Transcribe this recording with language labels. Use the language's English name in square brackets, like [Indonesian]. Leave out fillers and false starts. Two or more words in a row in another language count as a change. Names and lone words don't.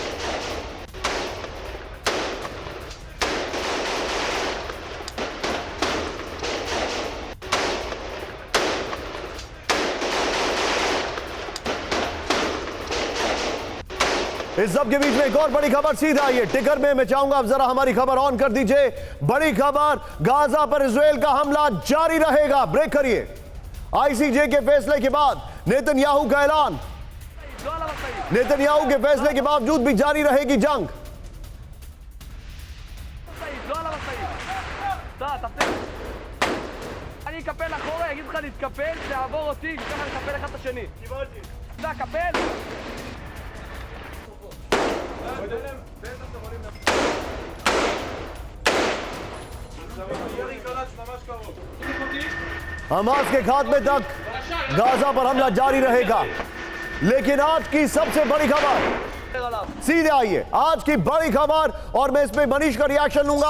[Hindi] इस सब के बीच में एक और बड़ी खबर सीधा आई है टिकर में। मैं चाहूंगा अब जरा हमारी खबर ऑन कर दीजिए। बड़ी खबर, गाजा पर इजराइल का हमला जारी रहेगा, ब्रेक करिए। आईसीजे के फैसले के बाद नेतन्याहू का ऐलान, नेतन्याहू के फैसले के बावजूद भी जारी रहेगी जंग। [Hebrew] אני אקפל אחורה, אגיד לך להתקפל, תעבור אותי, ככה נקפל אחד את השני. קיבלתי. אתה קפל. [Hindi] हमास के खात्मे तक गाजा पर हमला जारी रहेगा। लेकिन आज की सबसे बड़ी खबर, सीधे आइए, आज की बड़ी खबर, और मैं इसमें मनीष का रिएक्शन लूंगा।